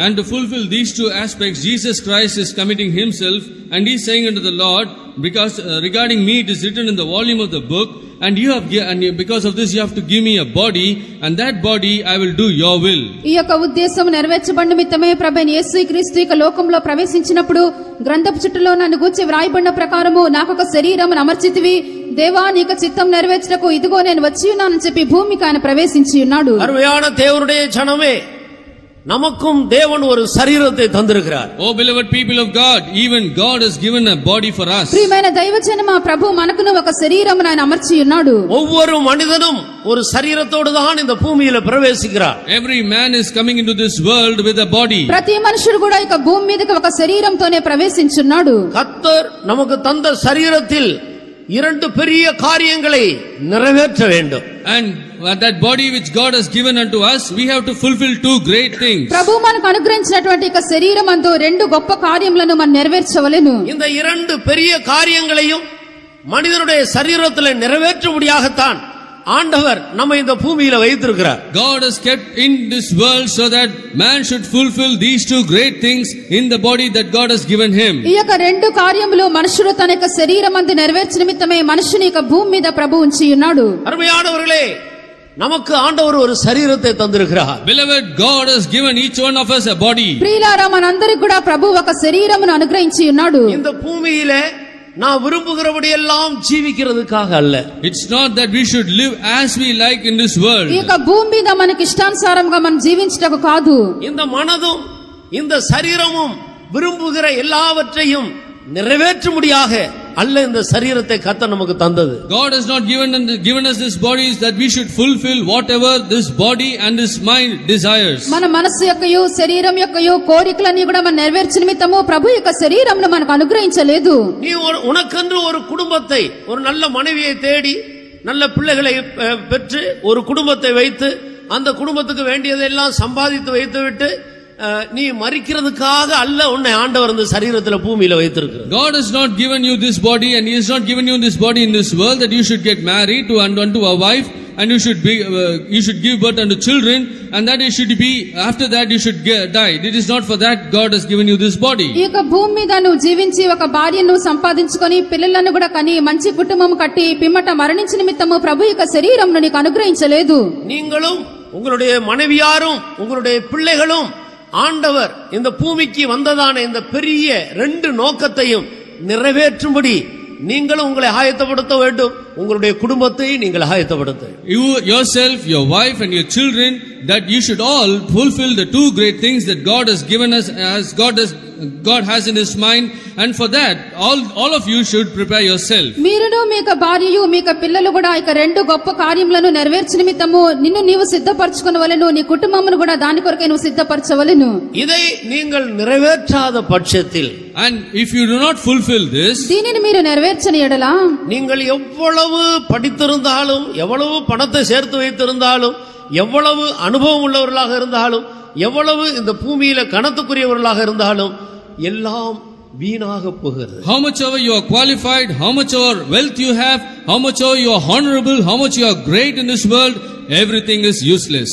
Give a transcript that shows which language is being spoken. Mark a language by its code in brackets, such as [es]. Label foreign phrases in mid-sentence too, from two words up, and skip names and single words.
[en] And to fulfill these two aspects, Jesus Christ is committing himself, and he is saying unto the Lord, because regarding me it is written in the volume of the book, and because of this you have to give me a body, and that body I will do your will. [te] ఈ యొక్క ఉద్దేశం నెరవేర్చబడిన నిమిత్తమే ప్రభువైన యేసుక్రీస్తు ఈ లోకంలో ప్రవేశించినప్పుడు గ్రంథపు చుట్టలో నన్ను గూర్చి వ్రాయబడిన ప్రకారము నాకొక శరీరమును అమర్చితివి, దేవా నీకు చిత్తం నెరవేర్చుటకు ఇదిగో నేను వచ్చి ఉన్నానని చెప్పి భూమికి ఆయన ప్రవేశించి ఉన్నాడు. [ta] అరుமையான தேவனுடைய ஜனமே, நமக்கும் தேவன் ஒரு சரீரத்தை தந்திருக்கிறார். [en] Oh beloved people of God, even God has given a body for us. [te] ప్రియమైన దైవజనమా, ప్రభు మనకును ఒక శరీరమును ఆయన అమర్చి ఉన్నాడు. [ta] ஒவ்வொரு மனிதனும் ஒரு சரீரத்தோடு தான் இந்த பூமியில பிரவேசிக்கிறார். [en] Every man is coming into this world with a body. [te] ప్రతి మనుషుడు కూడా ఇక భూమి మీదకి ఒక శరీరంతోనే ప్రవేశించున్నాడు. [ta] கர்த்தர் நமக்கு தந்த சரீரத்தில் இரண்டு பெரிய காரியங்களை நிறைவேற்ற வேண்டும். [en] And that body which God has given unto us, we have to fulfill two great things. [te] ప్రభు మనకు అనుగ్రహించినటువంటి ఇక శరీరమందు రెండు గొప్ప కార్యములను మనం నెరవేర్చవలెను. [ta] இந்த இரண்டு பெரிய காரியங்களையும் மனிதனுடைய சரீரத்தில் நிறைவேற்றும்படியாகத்தான் ஆண்டவர் நம்ம இந்த பூமியில வைத்திருக்கிறார். [en] God has kept in this world so that man should fulfill these two great things in the body that God has given him. [te] ఈ యొక్క రెండు కార్యములు మనుషుడు తన యొక్క శరీరమందు నెరవేర్చిన నిమిత్తమే మనుషుని యొక్క భూమి మీద ప్రభు ఉంచి ఉన్నాడు. [ta] అరుமையானவர்களே, நமக்கு ஆண்டவர் ஒரு சரீரத்தை தந்திருக்கிறார். [en] Beloved, God has given each one of us a body. [te] ప్రియులారా, మనందరికి కూడా ప్రభు ఒక శరీరమును అనుగ్రహించి ఉన్నాడు. [ta] இந்த பூமியிலே நான் விரும்புகிறபடி எல்லாம் ஜீவிக்கிறதுக்காக அல்ல. [en] It's not that we should live as we like in this world. [te] ఈ యొక్క భూమి మీద మనకి ఇష్టానుసారంగా మనం జీవించటకు కాదు. [ta] இந்த மனதும் இந்த சரீரமும் விரும்புகிற எல்லாவற்றையும் நிறைவேற்றும்படியாக அல்ல இந்த சரீரத்தை கர்த்தர் நமக்கு தந்தது. [en] God has not given us this bodies that we should fulfill whatever this body and this mind desires. [te] మన మనస్సు యొక్కయు శరీరం యొక్కయు కోరికలన్నీ కూడా మనం నెరవేర్చిన నిమిత్తము ప్రభు యొక్క శరీరంను మనకు అనుగ్రహించలేదు. [ta] நீ உனக்கென்று ஒரு குடும்பத்தை, ஒரு நல்ல மனைவியை தேடி நல்ல பிள்ளைகளை பெற்று ஒரு குடும்பத்தை வைத்து அந்த குடும்பத்துக்கு வேண்டியதெல்லாம் சம்பாதித்து வைத்துவிட்டு நீ மரிக்கிறதுக்காக அல்ல உன்னை ஆண்டவர் இந்த சரீரத்துல பூமியில வைத்திருக்கிறார். [en] God has not given you this body, and he has not given you this body in this world that you should get married to and unto a wife, and you should give birth unto children, and that you should be, after that you should die. It is not for that God has given you this body. [te] ఈ యొక్క భూమి మీద నువ్వు జీవించి ఒక భార్యను సంపాదించుకొని పిల్లలను కూడా కని మంచి కుటుంబం కట్టి పిమ్మట మరణించిన నిమిత్తము ప్రభు యొక్క శరీరంను నీకు అనుగ్రహించలేదు. [ta] நீங்களும் உங்களுடைய மனைவியாரும் உங்களுடைய பிள்ளைகளும் ஆண்டவர் இந்த பூமிக்கு வந்ததான இந்த பெரிய ரெண்டு நோக்கத்தையும் நிறைவேற்றும்படி நீங்களும் உங்களை ஆயத்தப்படுத்த வேண்டும். உங்களுடைய குடும்பத்தை நீங்கள் ஆயத்தப்படுத்த வேண்டும். [en] You yourself, your wife and your children, that you should all fulfill the two great things that God has given us, as God has in his mind, and for that all of you should prepare yourself. [te] మీరును మీ యొక్క భార్యయు మీ యొక్క పిల్లలు కూడా ఇక రెండు గొప్ప కార్యములను నెరవేర్చిన నిమిత్తము నిన్ను నీవు సిద్ధపరచుకొనవలెను, నీ కుటుంబమును కూడా దాని కొరకే నువ్వు సిద్ధపరచవలెను. [ta] இதை நீங்கள் நிறைவேற்றாத பட்சத்தில், [en] and if you do not fulfill this, [te] దీనిని మీరు నెరవేర్చని ఎడల [ta] நீங்கள் எவ்வளவு படித்திருந்தாலும், எவ்வளவு பணத்தை சேர்த்து வைத்திருந்தாலும், எவ்வளவு அனுபவம் உள்ளவர்களாக இருந்தாலும், எவ்வளவு இந்த பூமியில கணத்துக்குரியவர்களாக இருந்தாலும் எல்லாம் வீணாக போகிறது. [en] How much ever you are qualified, how much ever wealth you have, how much ever you are honorable, how much you are great in this world, everything is useless.